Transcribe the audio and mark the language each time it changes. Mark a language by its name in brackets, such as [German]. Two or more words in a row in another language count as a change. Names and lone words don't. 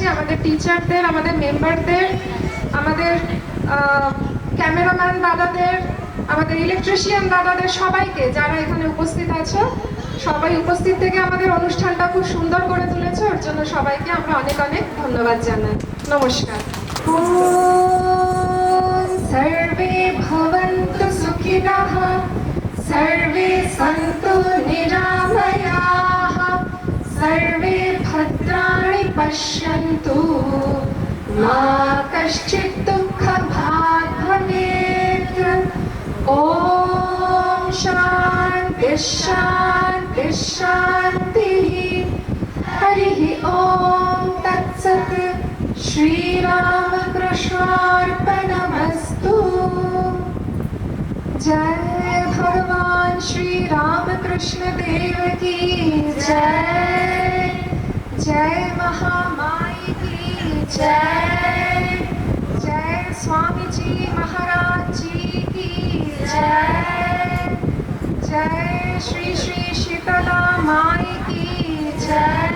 [Bangla] আমাদের টিচারদের, আমাদের মেম্বারদের, আমাদের ক্যামেরাম্যান দাদাদের, আমাদের ইলেকট্রিশিয়ান দাদাদের, সবাইকে যারা এখানে উপস্থিত আছে, সবাই উপস্থিত থেকে আমাদের অনুষ্ঠানটা খুব সুন্দর করে তুলেছে, ওর জন্য সবাইকে আমরা অনেক অনেক ধন্যবাদ জানাই। [Sanskrit] নমস্কার। সর্বে ভবন্তু সুখিনঃ, सर्वे सन्तु निरामयाः, सर्वे भद्राणि पश्यन्तु, मा कश्चित् दुःखभाग् भवेत्। ॐ शान्ति शान्ति शान्तिः। हरिः ॐ तत्सत्। श्रीरामकृष्णार्पणमस्तु। [Hindi] जय भगवान श्री रामकृष्ण देव की जय। जय महामाई की जय। जय स्वामी जी महाराज जी की जय। जय श्री श्री शीतला माई की जय।